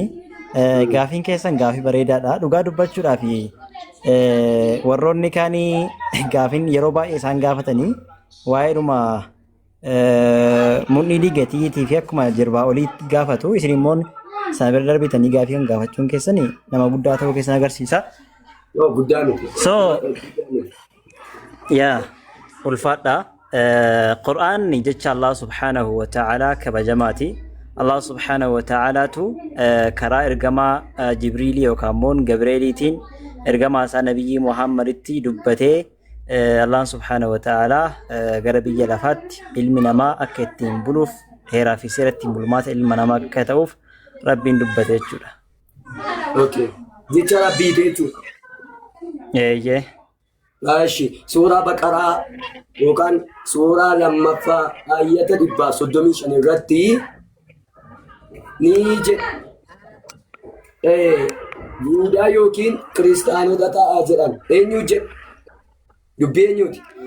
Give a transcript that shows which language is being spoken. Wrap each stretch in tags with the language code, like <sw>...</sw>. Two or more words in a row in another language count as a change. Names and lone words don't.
<om>Gaaffiin keessan gaaffii bareedaadha. Dhugaa dubbachuudhaaf warroonni kaanii gaaffiin yeroo baay'ee isaan gaafatanii waa'eedhuma mudhii diigatiitii fi akkuma jirbaa oliitti gaafatu. Isin immoo sana bira darbitanii gaaffii kan gaafachuun keessanii nama guddaa ta'uu keessan agarsiisa. Guddaa miti. ulfaadha qur'aan jecha Allah</om> <ar>سبحانه وتعالى</ar> <om>kabajamaati Allah</om> <ar>سبحانه وتعالى</ar> <om>tu karaa ergamaa Jibriil yookaan moon Gabreeliitiin ergamaa isaa nabiyyi Muhammaditti dubbatee Allah</om> <ar>سبحانه وتعالى</ar> <om>gara biyya lafaatti ilmi namaa akka ittiin buluuf heeraa fi seera ittiin bulmaata ilma namaa akka ta'uuf rabbiin dubbate jechuudha. Okay. Jecha rabbii jechuudha. Ashi suuraa baqaraa yookaan suuraa lammaffaa ayata 135 irratti ni jedha Yihudaa yookiin kiristaanota ta'aa jedhan eenyu jedha dubbii eenyuuti?</om>